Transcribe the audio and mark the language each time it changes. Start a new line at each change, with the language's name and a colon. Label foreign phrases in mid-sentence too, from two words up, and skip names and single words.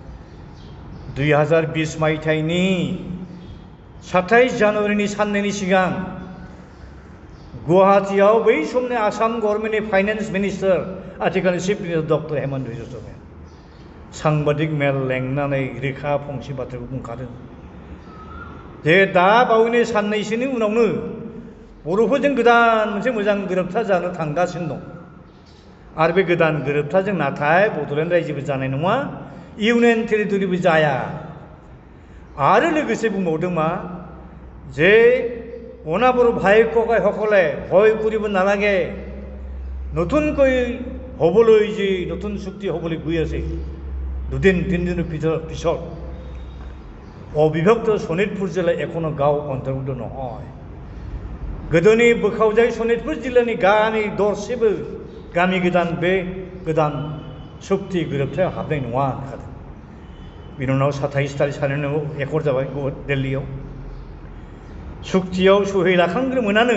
Bodo: 2020 मायथाइनि 27 जानुवारिनि साननैनि सिगां गुवाहाटीयाव बै समनि आसाम गभर्नमेन्टनि
English: finance minister
Bodo: आथिखालनि
English: chief minister
Bodo: डक्टर हेमन्त बिश्व शर्माया सांबादिक मेल लेंनानै रोखा फंसे बाथ्राखौ बुंखादों जे दा बावैनो साननैसोनि उनावनो बर'फोरजों गोदान मोनसे मोजां गोरोबथा जानो थांगासिनो दं आरो बे गोदान गोरोबथाजों नाथाय बड'लेण्ड रायजोबो जानाय नङा इउनियन टेरिटरिबो जाया आरो लोगोसे बुंबावदों मा
Assamese: যে অনাবৰ ভাইককাই সকলে ভয় কৰিব নালাগে নতুনকৈ হ'বলৈ যে নতুন চুক্তি হ'বলৈ গৈ আছে দুদিন তিনিদিনৰ পিছত অবিভক্ত শোণিতপুৰ জিলা এখনো গাঁও অন্তৰ্ভুক্ত নহয়
Bodo: गोदोनि बोखावजाय सनितपुर जिल्लानि गामि दरसेबो गामि गोदान बे गोदान चुक्ति गोरोबथायाव हाबनाय नङा होनखादों बिनि उनाव 27 तारिख सानैनाव एकर्ड जाबाय दिल्लीयाव चुक्तियाव सहि लाखांग्रोमोनानो